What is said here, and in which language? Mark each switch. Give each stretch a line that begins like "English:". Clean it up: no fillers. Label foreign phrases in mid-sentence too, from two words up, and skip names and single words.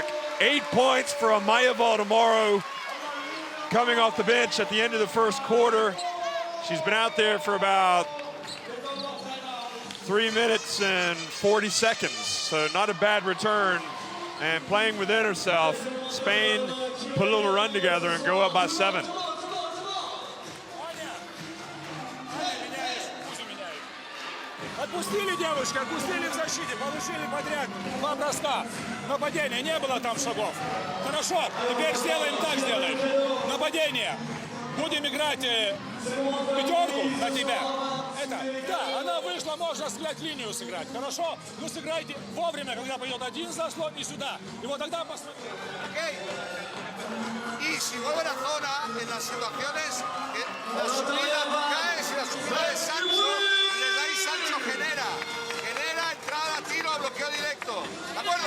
English: 8 points for Amaya Valdemaro coming off the bench at the end of the first quarter. She's been out there for about 3 minutes and 40 seconds, so not a bad return. And playing within herself, Spain put a little run together and go up by 7.
Russian: Отпустили девушки, отпустили в защите, получили подряд 2 броска. Нападение, не было там шагов. Хорошо, теперь сделаем так, сделаем. Нападение. Будем играть пятерку на тебя. Да, она вышла, можно сыграть линию сыграть. Хорошо? Ну сыграйте вовремя, когда пойдет один заслон и сюда. И вот тогда посмотрите.
Spanish: Y si vuelve a zona, en las situaciones, la subida cae, si la subida de Sancho, le da y Sancho genera entrada, tiro, bloqueo directo. ¿De acuerdo?